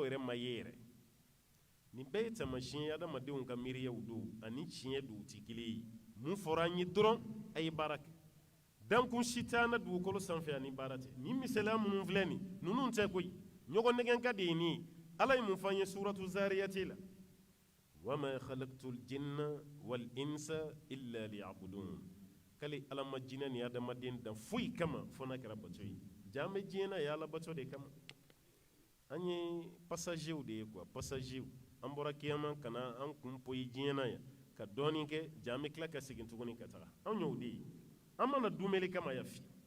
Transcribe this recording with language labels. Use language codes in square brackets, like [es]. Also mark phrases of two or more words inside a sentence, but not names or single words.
[bm] yɛrɛ ma ye yɛrɛ nin bɛɛ ye taamasiyɛn ye adamadenw ka miiriyaw don ani tiɲɛ don u tɛ kelen ye mun fɔra an ye dɔrɔn a ye baara kɛ dankun si t'an na dugukolo sanfɛ ani baara tɛ nin misaliya minnu filɛ nin ninnu tɛ koyi ɲɔgɔn nɛgɛn ka de ye nin ye ala ye mun fɔ an ye suratu zariyati la [ar] وما خلقت الجن والإنس إلا ليعبدون [bm] kale ala ma jinɛ ni adamaden dan foyi kama fo n'a kɛra bato ye jaa bɛ diɲɛ na ye ala bato de kama an ye passager de ye quoi passager an bɔra kiyama ka na an kun poyi diɲɛ na yan ka dɔɔnin kɛ jaa bɛ tila ka segin tuguni ka taga anw y'o de ye an mana dumeli kama yafi